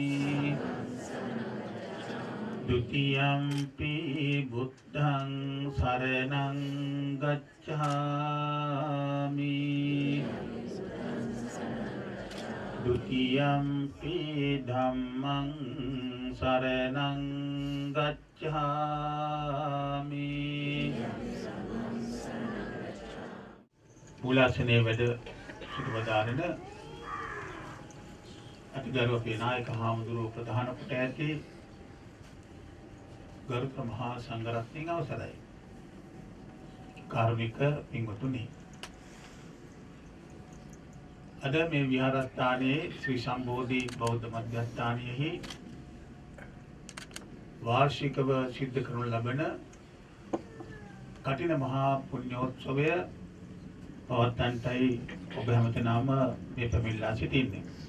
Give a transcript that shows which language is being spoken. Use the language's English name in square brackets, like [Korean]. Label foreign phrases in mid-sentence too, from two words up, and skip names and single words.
[Pali] ဒုတိယံ පි බුද්ධං සරණං ගච්ඡාමි ဒုတိယံ පි ධම්මං සරණං ගච්ඡාමි [Sinhala] මූලාසනයේ වැඩ සිටවදාරන අතිගරු අපේ නායක හාමුදුරුවෝ ප්‍රධාන කොට ඇති ගරුක මහා සංඝරත්නයන් අවසරයි. කාරුණික පින්වතුනි, අද මේ විහාරස්ථානයේ ශ්‍රී සම්බෝධි බෞද්ධ මධ්‍යස්ථානයෙහි වාර්ෂිකව සිද්ධ කරනු ලබන කටින මහා පුණ්‍යෝත්සවය පවත්වන්නටයි ඔබ හැමතෙනාම මේ පැමිණලා සිටින්නේ.